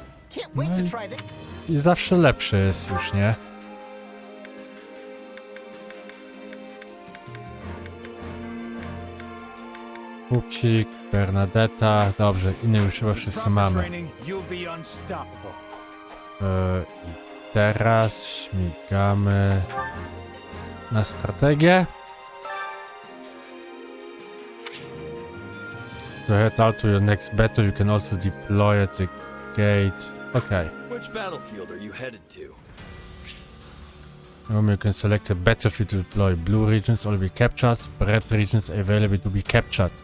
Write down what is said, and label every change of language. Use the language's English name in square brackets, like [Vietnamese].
[English] can't wait to try this. [Polish] I zawsze lepszy jest już, nie? Kupcik, Bernadetta. Dobrze, inne już chyba wszyscy [English] Proper [Polish] mamy. [English] training, you'll be unstoppable. [Polish] I teraz śmigamy na strategię. [English] To head out to your next battle, you can also deploy at the gate. Okay. Which battlefield are you headed to? You can select a battlefield to deploy. Blue regions will be captured, red regions available to be captured.